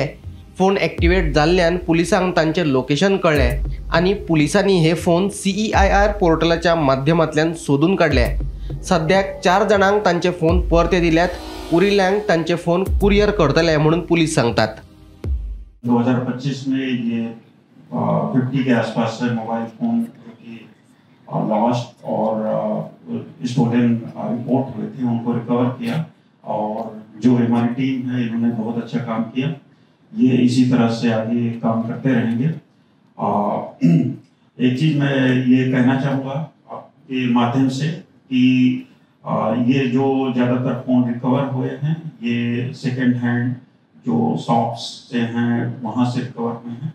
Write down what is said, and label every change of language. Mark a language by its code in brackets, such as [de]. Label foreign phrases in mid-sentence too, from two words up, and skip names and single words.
[kok] फोन एक्टिवेट जाल्ल्यान पुलिसांक तांचे लोकेशन कळले आणि पुलिसांनी हे फोन CEIR पोर्टलाच्या माध्यमांतल्यान सोदून काढले। सद्याक 4 जाणांक तांचे फोन परते दिल्यात। उरिल्ल्यांक तांचे फोन कुरियर करतले म्हणून पुलिस सांगतात। [hi] 2025 में ये 50 के आसपास से मोबाइल फोन जो कि लॉस्ट और [en] stolen report [hi] हुए थे उनको रिकवर किया और जो हमारी टीम है इन्होंने बहुत अच्छा काम किया। ये इसी तरह से आगे काम करते रहेंगे। एक चीज़ मैं ये कहना चाहूँगा आपके माध्यम से कि ये जो ज़्यादातर फ़ोन रिकवर हुए हैं ये [en] second hand [hi] जो शॉप्स से हैं वहाँ से रिकवर हुए हैं।